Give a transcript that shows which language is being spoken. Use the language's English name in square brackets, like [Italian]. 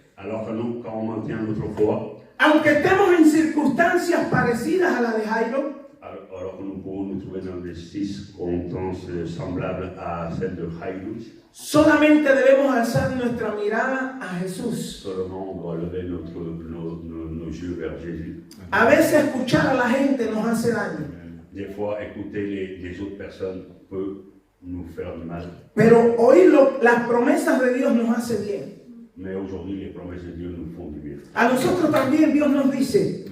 [French] Alors que nous, quand on maintient notre foi, [Spanish] aunque estemos en circunstancias parecidas a la de Jairo, [French] Alors que nous pouvons nous trouver dans des circonstances semblables à celles de Jairus, [Spanish] solamente debemos alzar nuestra mirada a Jesús. [French] seulement on doit lever nos yeux vers Jésus. [Spanish] A veces escuchar a la gente nos hace daño, [French] Des fois, écouter les autres personnes peut nous faire du mal, [Spanish] pero oír las promesas de Dios nos hace bien. [French] mais aujourd'hui, les promesses de Dieu nous font du bien. [Spanish] A nosotros también Dios nos dice,